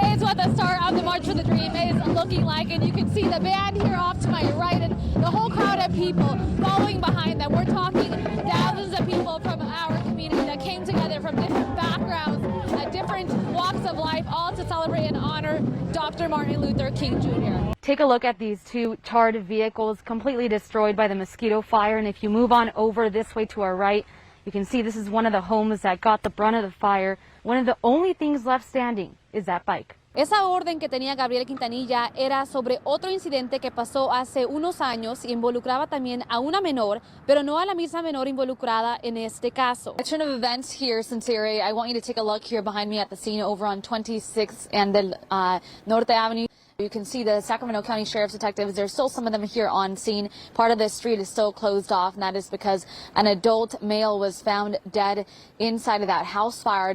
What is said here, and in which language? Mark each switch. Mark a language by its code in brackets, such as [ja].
[en] what the start of the March for the Dream is looking like, and you can see the band here off to my right and the whole crowd of people following behind them. We're talking thousands of people from our community that came together from different backgrounds, different walks of life, all to celebrate and honor Dr. Martin Luther King Jr. Take a look at these two charred vehicles completely destroyed by the mosquito fire, and if you move on over this way to our right, you can see this is one of the homes that got the brunt of the fire. One of the only things left standing is that bike. [es] Esa orden que tenía Gabriel Quintanilla era sobre otro incidente que pasó hace unos años y involucraba también a una menor, pero no a la misma menor involucrada en este caso. [en] A turn of events here, Sincere. I want you to take a look here behind me at the scene over on 26th and the Norte Avenue. You can see the Sacramento County Sheriff's detectives. There's still some of them here on scene. Part of this street is still closed off, and that is because an adult male was found dead inside of that house fire.